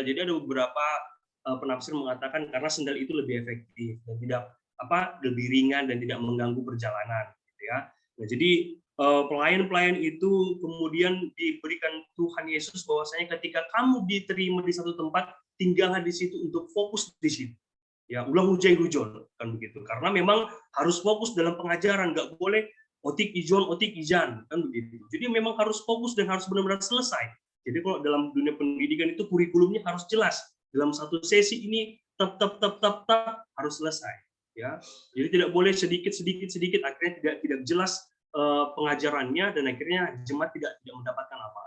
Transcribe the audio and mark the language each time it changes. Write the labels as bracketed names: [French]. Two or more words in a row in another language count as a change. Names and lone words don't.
[Indonesian] Jadi ada beberapa penafsir mengatakan karena sandal itu lebih efektif dan tidak lebih ringan dan tidak mengganggu perjalanan, gitu ya. Nah, jadi pelayan-pelayan itu kemudian diberikan Tuhan Yesus bahwasanya ketika kamu diterima di satu tempat, tinggallah di situ untuk fokus di situ. Ya, [Batak Toba] ulang hujai-hujol, [Indonesian] kan begitu. Karena memang harus fokus dalam pengajaran, nggak boleh [Batak Toba] otik ijan, [Indonesian] kan begitu. Jadi memang harus fokus dan harus benar-benar selesai. Jadi kalau dalam dunia pendidikan itu kurikulumnya harus jelas. Dalam satu sesi ini tetap harus selesai. Ya, jadi tidak boleh sedikit akhirnya tidak jelas pengajarannya dan akhirnya jemaat tidak mendapatkan apa-apa.